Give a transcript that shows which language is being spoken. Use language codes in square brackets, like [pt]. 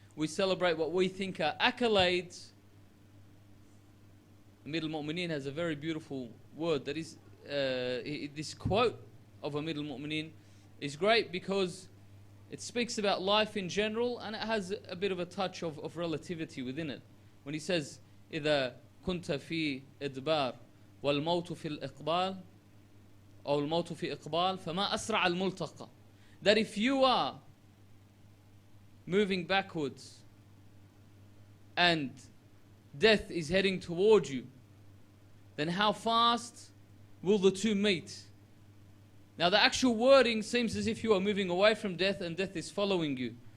[en] We celebrate what we think are accolades. Amir al-Mu'mineen has a very beautiful word. That is, this quote of Amir al-Mu'mineen is great because it speaks about life in general and it has a bit of a touch of relativity within it. When he says, [ar] إذا كنت في إدبار والموت في الإقبال أو الموت في إقبال فما أسرع الملتقى. [en] That if you are moving backwards and death is heading towards you, then how fast will the two meet? Now the actual wording seems as if you are moving away from death and death is following you.